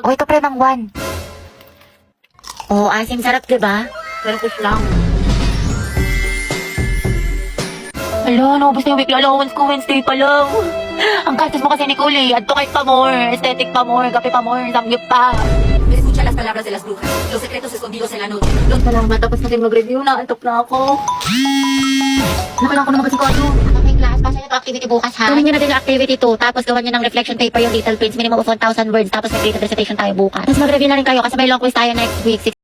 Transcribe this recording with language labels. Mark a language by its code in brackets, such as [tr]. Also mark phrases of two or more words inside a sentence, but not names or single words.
[tl] Okay ka pre ng 1. Oh, asim sarap diba? Pero po lang. Hala, naubos na yung weekly allowance ko. Wednesday pa lang. Ang gastos mo kasi, Nicole, eh. Adto kahit pa more. Aesthetic pa more. Kape pa more. Samgyup pa. [es] Escucha las palabras de las brujas, los secretos escondidos en la noche. [tl] Salamat. Tapos natin mag-review na. Antok na ako. Nakailangan ko na mag-asikaso. [en] Okay class, [tl] pasya nyo to activity bukas ha. Gawin nyo na din yung activity 2. Tapos gawan nyo ng [en] reflection paper [tl] yung [en] little prints. Minimum of 1,000 words. [tl] Tapos mag- [en] creative recitation [tl] tayo bukas. Tapos mag-review na rin kayo kasi may [en] long quiz [tl] tayo [en] next week.